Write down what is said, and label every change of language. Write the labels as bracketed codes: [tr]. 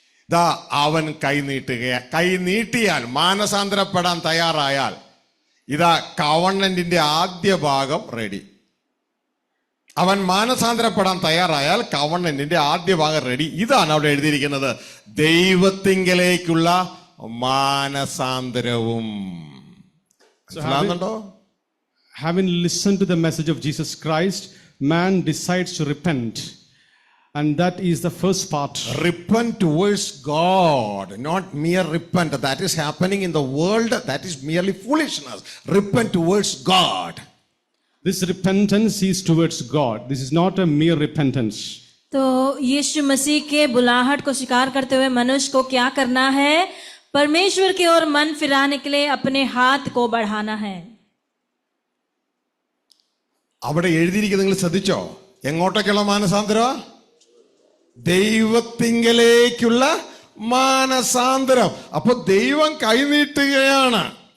[ml] ദാ അവൻ കൈ നീട്ടിയാൽ, മാനസാന്തരപ്പെടാൻ തയ്യാറായാൽ, ഇതാ കവണന്റിന്റെ ആദ്യ ഭാഗം റെഡി. അവൻ മാനസാന്തരപ്പെടാൻ തയ്യാറായാൽ കവണന്റിന്റെ ആദ്യ ഭാഗം റെഡി. ഇതാണ് അവിടെ എഴുതിയിരിക്കുന്നത്, ദൈവത്തിങ്കലേക്കുള്ള മാനസാന്തരവും. മനസ്സിലാകുന്നുണ്ടോ? [en] Having listened to the message of Jesus Christ, man decides to repent. And that is the first part. Repent towards God, not mere repent. That is happening in the world. That is merely foolishness. Repent towards God. This repentance is towards God. This is not a mere repentance. [hi] तो यीशु मसीह के बुलाहट को स्वीकार करते हुए मनुष्य को क्या करना है? परमेश्वर की ओर मन फिराने के लिए अपने हाथ को बढ़ाना है. [ml] അവിടെ എഴുതിയിരിക്കുന്നത് നിങ്ങൾ ശ്രദ്ധിച്ചോ? എങ്ങോട്ടൊക്കെയുള്ള മാനസാന്തരം? ദൈവത്തിങ്കലേക്കുള്ള മാനസാന്തരം. അപ്പൊ ദൈവം കൈനീട്ടുകയാണ്.